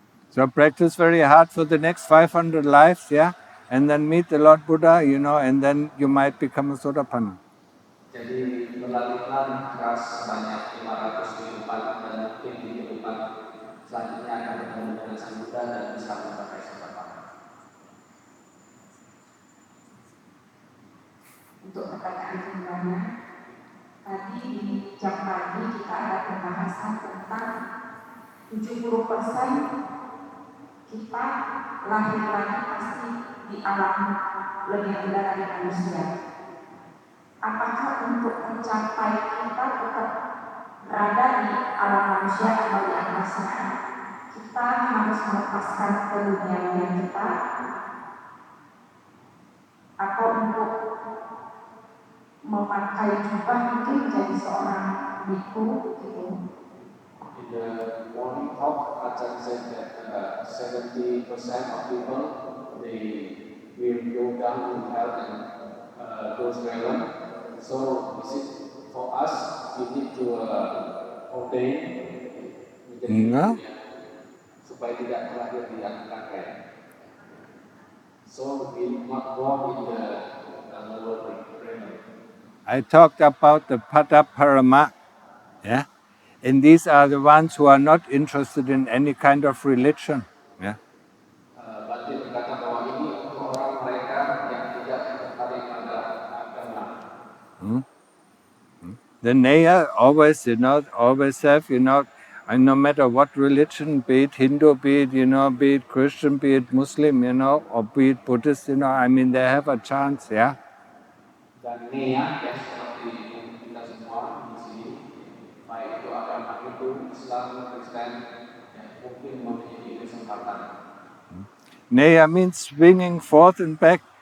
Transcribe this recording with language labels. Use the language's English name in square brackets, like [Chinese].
[English] So practice very hard for the next 500 lives, yeah? And then meet the Lord Buddha, and then you might become a Sotapanna. [Indonesian] Jadi berlatihlah keras sebanyak 500 kehidupan dan mungkin di kehidupan selanjutnya akan bertemu dengan Sang Buddha dan bisa mencapai Sotapanna. Untuk pertanyaan keduanya, tadi di jam pagi kita ada pembahasan tentang 70% kita lahir lagi pasti di alam lebih rendah dari manusia. Apakah untuk mencapai kita tetap berada di alam manusia atau di angkasa, kita harus melepaskan keduniawian kita, atau untuk memakai jubah mungkin menjadi seorang biku gitu? [English] In the morning talk, Ajahn said that 70% of people they will go down to hell and go to heaven. So is it for us we need to ordain [Indonesian] menjadi supaya tidak terlahir di neraka. [English] So we not born in the lower realm. I talked about the Padaparama, yeah? And these are the ones who are not interested in any kind of religion. Yeah. [Indonesian] Bante berkata bahwa ini untuk orang mereka yang tidak tertarik pada agama. [English] The Naya always, always have, and no matter what religion, be it Hindu, be it, be it Christian, be it Muslim, or be it Buddhist, I mean, they have a chance, yeah. [Indonesian] Dan Naya, yang seperti kita semua di sini, baik itu agama Hindu, Islam, Kristen, yang mungkin memiliki kesempatan. [English] Naya means swinging forth and back.